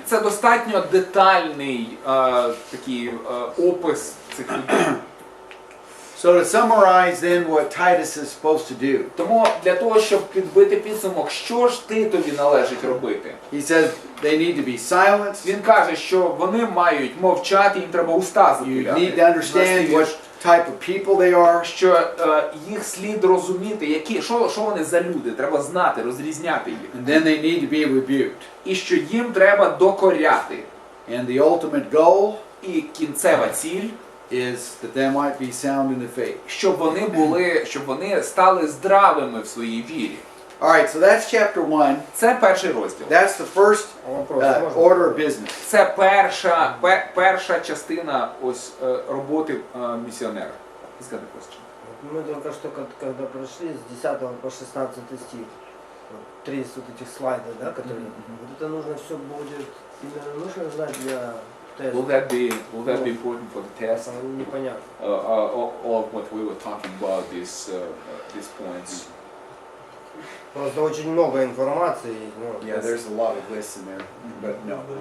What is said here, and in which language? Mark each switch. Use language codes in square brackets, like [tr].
[uk] Це достатньо детальний такий опис цих людей. [en] So to summarize then what Titus is supposed to do, [uk] Тому для того, щоб підбити підсумок, що ж Титові належить робити? [en] he says they need to be silenced. [uk] Він каже, що вони мають мовчати, їм треба уста [en] You [uk] затуляти. [en] need to understand what type of people they are. [uk] Що їх слід розуміти, що вони за люди, треба знати, розрізняти їх. [en] And then they need to be rebuked. [uk] І що їм треба докоряти. [en] And the ultimate goal [uk] І кінцева ціль, [en] is that they might be sound in the faith. [uk] щоб вони стали здравими в своїй вірі. [en] All right, so that's chapter 1. [uk] Це перший розділ. [en] That's the first order of business. [uk] Це перша частина ось роботи місіонера. [en] He's got a question. [ru] Мы только что, когда прошли с 10 по 16 стих, вот, 3 вот этих слайдов, да, которые, вот это нужно все будет, именно нужно знать для теста. [en] Will that be important for the test? [ru] Непонятно. [en] All of what we were talking about, these points. [ru] Просто очень много информации. Ну, [en] Yeah, there's a lot of lists in there, but no.